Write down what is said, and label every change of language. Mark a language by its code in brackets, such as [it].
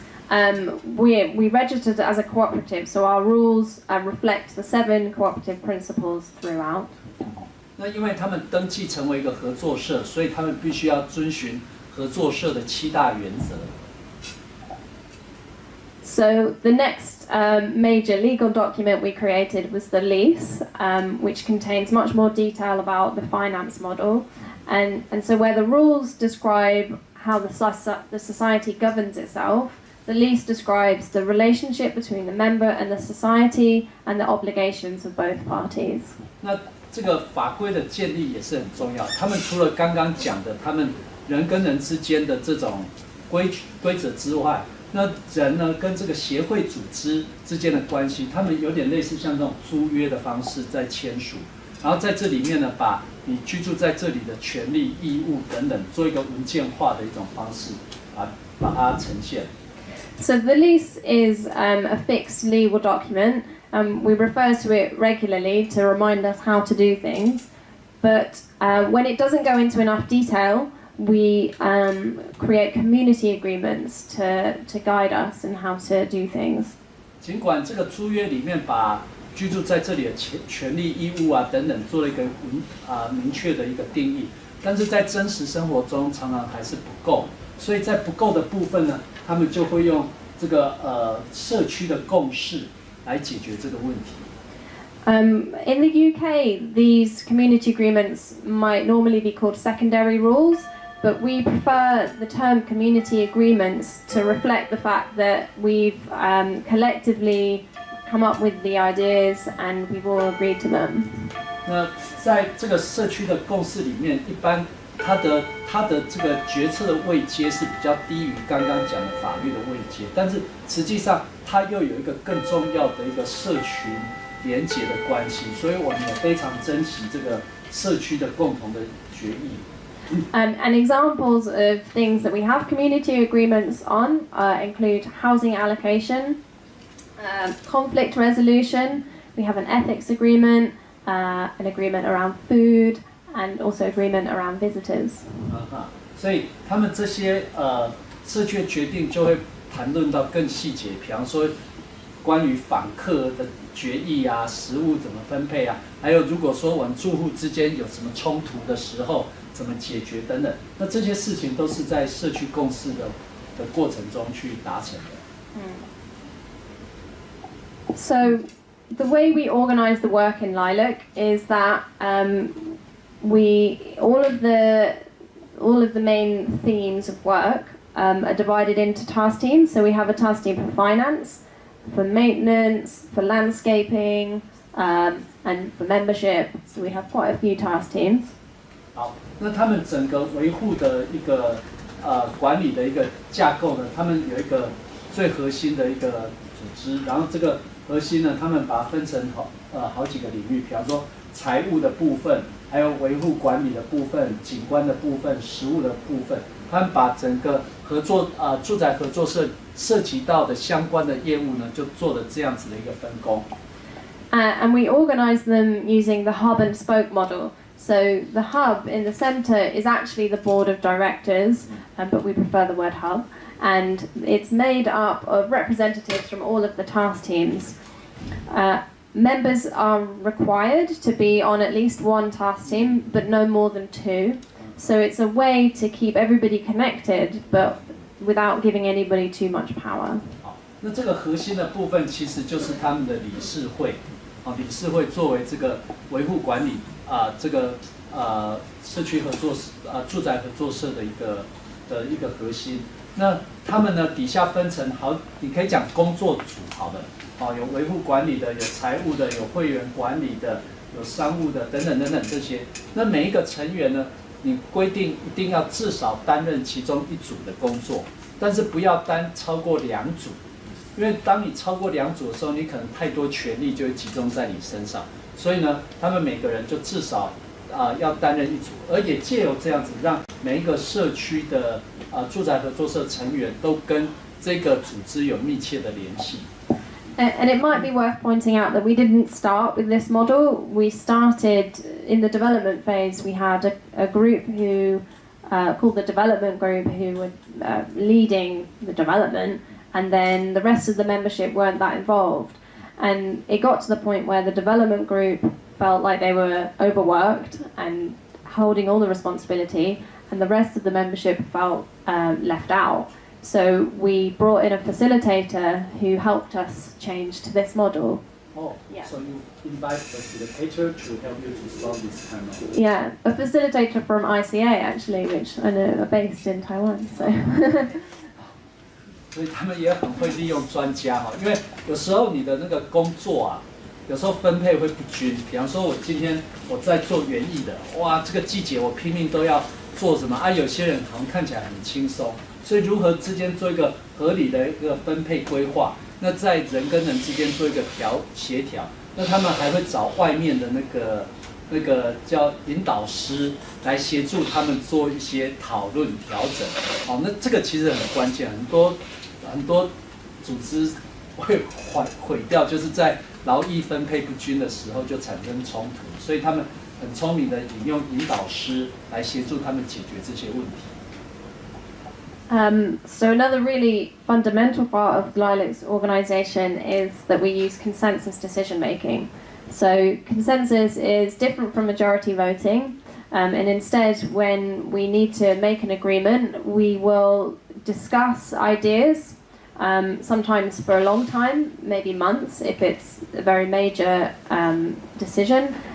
[en] We registered as a cooperative, so our rules reflect the 7 cooperative principles throughout. [zh] 那因为他们登记成为一个合作社，所以他们必须要遵循合作社的7大原则。 [en] So the next major legal document we created was the lease, which contains much more detail about the finance model, and so where the rules describe how the society governs itself, the lease describes the relationship between the member and the society and the obligations of both parties. [zh] 那这个法规的建立也是很重要。他们除了刚刚讲的，他们人跟人之间的这种规则之外，那人呢跟这个协会组织之间的关系，他们有点类似像这种租约的方式在签署。然后在这里面呢，把你居住在这里的权利、义务等等，做一个文件化的一种方式，把它呈现。 [en] So the lease is a fixed legal document. We refer to it regularly to remind us how to do things. But when it doesn't go into enough detail, we create community agreements to guide us in how to do things. [zh] 尽管这个租约里面把居住在这里的权利、义务等等做了一个明确的一个定义，但是在真实生活中常常还是不够。所以在不够的部分呢，他们就会用这个社区的共识来解决这个问题。 [en] In the UK, these community agreements might normally be called secondary rules, but we prefer the term community agreements to reflect the fact that we've collectively come up with the ideas and we've all agreed to them. [zh] 那在这个社区的共识里面，一般它的这个决策的位阶是比较低于刚刚讲的法律的位阶，但是实际上它又有一个更重要的一个社群连结的关系，所以我们也非常珍惜这个社区的共同的决议。 [en] And examples of things that we have community agreements on include housing allocation, conflict resolution, we have an ethics agreement, an agreement around food, and also agreement around visitors. [zh] 所以他们这些社区的决定就会谈论到更细节，比方说关于访客的决议食物怎么分配还有如果说我们住户之间有什么冲突的时候怎么解决等等，那这些事情都是在社区共识的过程中去达成的。 [en] So the way we organize the work in Lilac is that all of the main themes of work are divided into task teams. So we have a task team for finance, for maintenance, for landscaping, and for membership. So we have quite a few task teams. [zh] 好，那他们整个维护的一个管理的一个架构呢，他们有一个最核心的一个组织，然后这个核心呢，他们把它分成好几个领域，比方说财务的部分，还有维护管理的部分、景观的部分、食物的部分，他们把整个住宅合作社涉及到的相关的业务呢，就做了这样子的一个分工。 [en] And we organize them using the hub and spoke model. So the hub in the center is actually the board of directors, but we prefer the word hub. And it's made up of representatives from all of the task teams. Members are required to be on at least one task team, but no more than 2. So it's a way to keep everybody connected, but without giving anybody too much power. [zh] 好，那这个核心的部分其实就是他们的理事会，理事会作为这个维护管理这个社区合作住宅合作社的一个核心。那他们呢底下分成你可以讲工作组好了，有维护管理的，有财务的，有会员管理的，有商务的等等等等这些。那每一个成员呢你规定一定要至少担任其中一组的工作，但是不要担超过2组，因为当你超过2组的时候，你可能太多权力就会集中在你身上。所以呢，他们每个人就至少要担任一组，而也借由这样子，让每一个社区的住宅合作社成员都跟这个组织有密切的联系。 [en] And it might be worth pointing out that we didn't start with this model. We started in the development phase. We had a group who called the development group who were leading the development, and then the rest of the membership weren't that involved. And it got to the point where the development group felt like they were overworked and holding all the responsibility, and the rest of the membership felt left out. So we brought in a facilitator who helped us change to this model. Oh, yeah. So you invite a facilitator to help you to solve this kind of... Yeah, a facilitator from ICA actually, which I know are based in Taiwan. So. [zh] 所以他们也很会利用专家哈，因为有时候你的那个工作啊，有时候分配会不均。比方说，我今天我在做园艺的，哇，这个季节我拼命都要做什么啊？有些人好像看起来很轻松。所以如何之间做一个合理的一个分配规划，那在人跟人之间做一个协调，那他们还会找外面的那个叫引导师来协助他们做一些讨论调整。哦，那这个其实很关键，很多组织会毁掉，就是在劳役分配不均的时候就产生冲突，所以他们很聪明的引用引导师来协助他们解决这些问题。 [en] So another really fundamental part of Lilac's organisation is that we use consensus decision making. So consensus is different from majority voting, and instead when we need to make an agreement, we will discuss ideas, sometimes for a long time, maybe months if it's a very major decision.